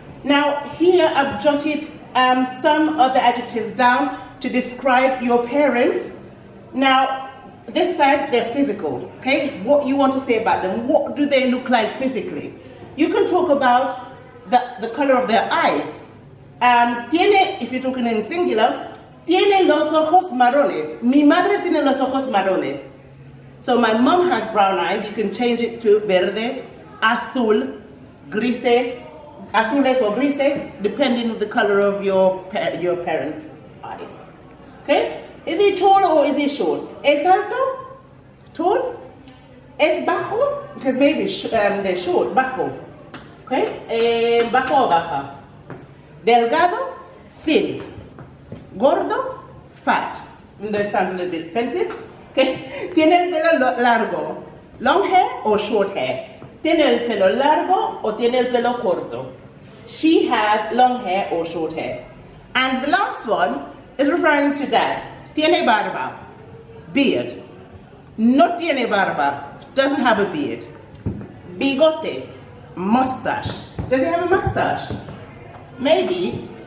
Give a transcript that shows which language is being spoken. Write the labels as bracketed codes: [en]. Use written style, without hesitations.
[en] Now, here I've jotted some of the adjectives down to describe your parents. Now, this side, they're physical, okay? What you want to say about them, what do they look like physically? You can talk about the color of their eyes. [es] Tiene, [en] if you're talking in singular, [es] tiene los ojos marrones. Mi madre tiene los ojos marrones. [en] So my mom has brown eyes. You can change it to verde, azul, grises, azules or grises, depending on the color of your parents' eyes. Okay? Is he tall or is he short? [es] ¿Es alto? [en] Tall? [es] ¿Es bajo? [en] Because maybe they're short, bajo. [es] Okay? Bajo o baja. Delgado? Thin. Gordo? Fat. [en] Even though it sounds a little bit offensive. Okay? [es] ¿Tiene el pelo largo? [en] Long hair or short hair? [es] ¿Tiene el pelo largo o tiene el pelo corto? [en] She has long hair or short hair. And the last one is referring to dad. [es] Tiene barba, beard. No tiene barba, [en] doesn't have a beard. Bigote, mustache. Does he have a mustache? Maybe.